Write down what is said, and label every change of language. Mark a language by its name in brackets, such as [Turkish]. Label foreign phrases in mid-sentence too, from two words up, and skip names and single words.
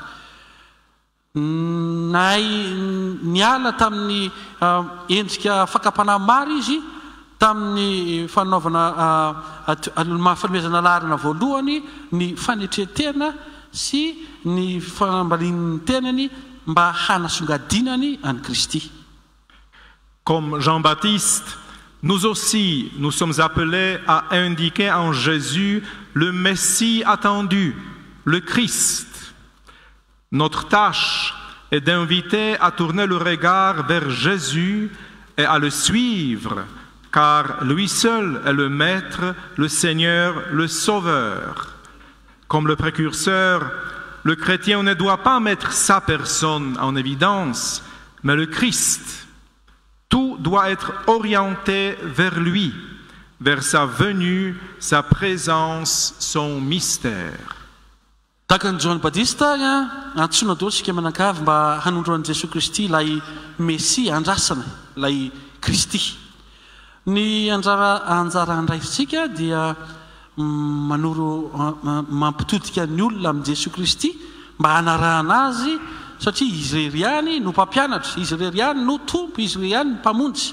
[Malagasy] niala tamin'ny endrika fakapana maro izy tamin'ny fanaovana mahafanomezana larina voalohany ny fanetretena sy ny fanambalin'ny tenany mba hanasongadinany any Kristy. [French] Comme Jean-Baptiste, nous aussi, nous sommes appelés à indiquer en Jésus le Messie attendu, le Christ. Notre tâche est d'inviter à tourner le regard vers Jésus et à le suivre, car lui seul est le Maître, le Seigneur, le Sauveur. Comme le précurseur, le chrétien ne doit pas mettre sa personne en évidence, mais le Christ. Tout doit être orienté vers lui, vers sa venue, sa présence, son mystère. [Malagasy] Tahaka ny Johanny Batista antsoina daholo sika mianakavy mba hanondroan'i Jesosy Kristy ilay Mesia andrasana, ilay Kristy. Ny anjara andraisitsika dia manoro mampitodika ny olona amin'ny Jesosy Kristy mba hanarahana azy satria izy irery ihany no mpampianatra, izy irery ihany no tompo, izy irery ihany no mpamonjy.